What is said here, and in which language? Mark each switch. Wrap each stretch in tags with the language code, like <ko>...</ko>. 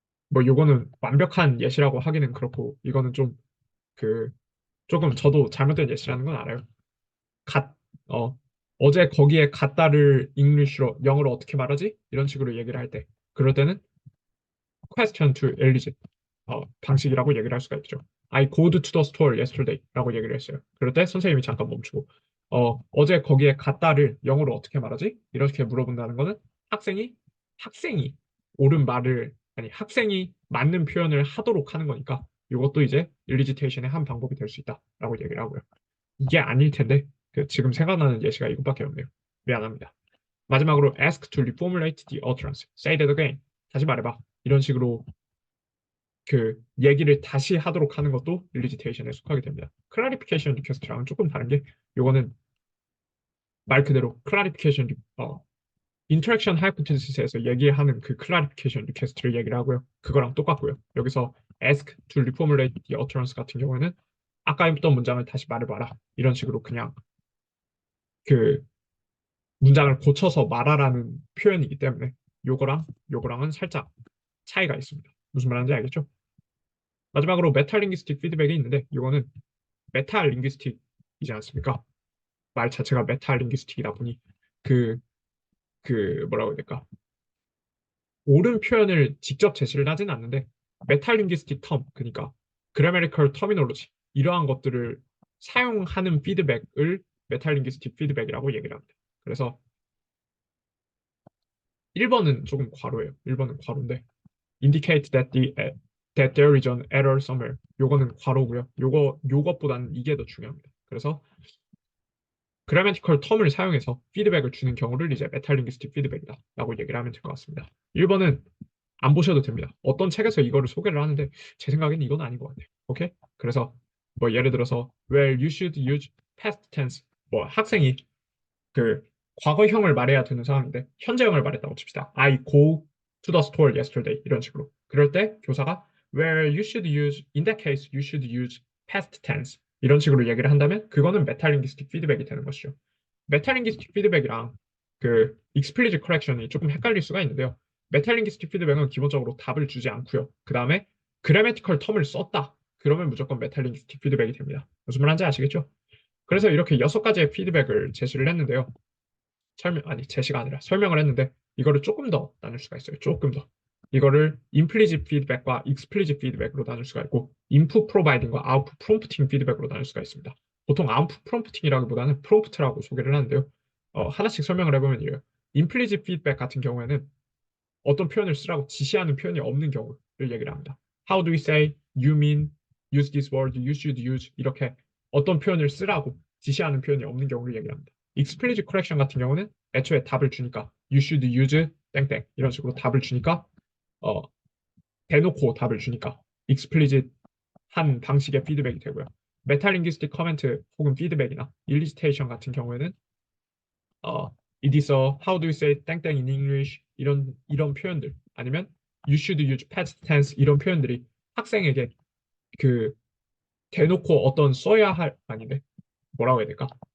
<ko>뭐 요거는 완벽한 예시라고 하기는 그렇고 이거는 좀 그 조금 저도 잘못된 예시라는 건 알아요. 갓, 어, 어제 거기에 갔다를 잉글리시로 영어로 어떻게 말하지? 이런 식으로 얘기를 할 때, 그럴 때는</ko> <en>question to elicit</en> <ko>방식이라고 얘기를 할 수가 있죠.</ko> <en>I go to the store yesterday라고</en> <ko>얘기를 했어요. 그럴 때 선생님이 잠깐 멈추고 어제 거기에 갔다를 영어로 어떻게 말하지? 이렇게 물어본다는 거는 학생이 옳은 말을 아니 학생이 맞는 표현을 하도록 하는 거니까 이것도 이제 일리지테이션의 한 방법이 될 수 있다라고 얘기를 하고요. 이게 아닐 텐데 지금 생각나는 예시가 이것밖에 없네요. 미안합니다. 마지막으로</ko> <en>ask to reformulate the utterance. Say that again.</en> <ko>다시 말해봐. 이런 식으로 얘기를 다시 하도록 하는 것도 일리지테이션에 속하게 됩니다. clarification request랑은 조금 다른 게 요거는 말 그대로 clarification interaction hypothesis에서 얘기하는 그 clarification request를 얘기를 하고요. 그거랑 똑같고요. 여기서</ko> <en>ask to reformulate the utterance</en> <ko>같은 경우에는 아까 했던 문장을 다시 말해봐라. 이런 식으로 그냥 그 문장을 고쳐서 말하라는 표현이기 때문에 요거랑은 살짝 차이가 있습니다. 무슨 말하는지 알겠죠? 마지막으로 메타링귀스틱 피드백이 있는데 이거는 메타링귀스틱이지 않습니까? 말 자체가 메타링귀스틱이다 보니 그, 뭐라고 해야 될까? 옳은 표현을 직접 제시를 하진 않는데 메타링귀스틱 텀, 그러니까 그래메리컬 터미놀로지 이러한 것들을 사용하는 피드백을 메타링귀스틱 피드백이라고 얘기를 합니다. 그래서 1번은 조금 과로예요. 1번은 과로인데</ko> <en>indicate that there is an error somewhere.</en> <ko>요거는 괄호고요. 요것보다는 이게 더 중요합니다. 그래서 그래메티컬 텀을 사용해서 피드백을 주는 경우를 이제 메타링귀스틱 피드백이다라고 얘기를 하면 될 것 같습니다. 1번은 안 보셔도 됩니다. 어떤 책에서 이거를 소개를 하는데 제 생각에는 이건 아닌 것 같아요. 오케이? 그래서 뭐 예를 들어서</ko> <en>well you should use past tense</en> <ko>뭐 학생이 그 과거형을 말해야 되는 상황인데 현재형을 말했다고 칩시다.</ko> <en>I go to the store yesterday</en> <ko>이런 식으로. 그럴 때 교사가</ko> <en>where you should use in that case you should use past tense</en> <ko>이런 식으로 얘기를 한다면 그거는 메타링귀스틱 피드백이 되는 것이죠. 메타링귀스틱 피드백이랑 explicit correction이 조금 헷갈릴 수가 있는데요. 메타링귀스틱 피드백은 기본적으로 답을 주지 않고요. 그 다음에 그래메티컬 텀을 썼다. 그러면 무조건 메타링귀스틱 피드백이 됩니다. 무슨 말인지 아시겠죠? 그래서 이렇게 6가지의 피드백을 제시를 했는데요. 제시가 아니라 설명을 했는데 이거를 조금 더 나눌 수가 있어요. 조금 더. 이거를 implicit 피드백과 explicit 피드백으로 나눌 수가 있고 input providing과 output prompting 피드백으로 나눌 수가 있습니다. 보통 output prompting이라기보다는 prompt라고 소개를 하는데요. 하나씩 설명을 해보면 이래요. implicit 피드백 같은 경우에는 어떤 표현을 쓰라고 지시하는 표현이 없는 경우를 얘기를 합니다.</ko> <en>How do we say, you mean, use this word, you should use</en> <ko>이렇게 어떤 표현을 쓰라고 지시하는 표현이 없는 경우를 얘기를 합니다. explicit correction 같은 경우는 애초에 답을 주니까</ko> <en>you should use</en> <ko>땡땡 이런 식으로 답을 주니까 어, 대놓고 답을 주니까 explicit 한 방식의 피드백이 되고요. 메타링귀스틱 커멘트 혹은 피드백이나 일리스테이션 같은 경우에는</ko> <en>it is a how do you say</en> <ko>땡땡</ko> <en>in English</en> <ko>이런 표현들 아니면</ko> <en>you should use past tense</en> <ko>이런 표현들이 학생에게 그 대놓고 어떤 써야 할 아닌데 뭐라고 해야 될까?</ko>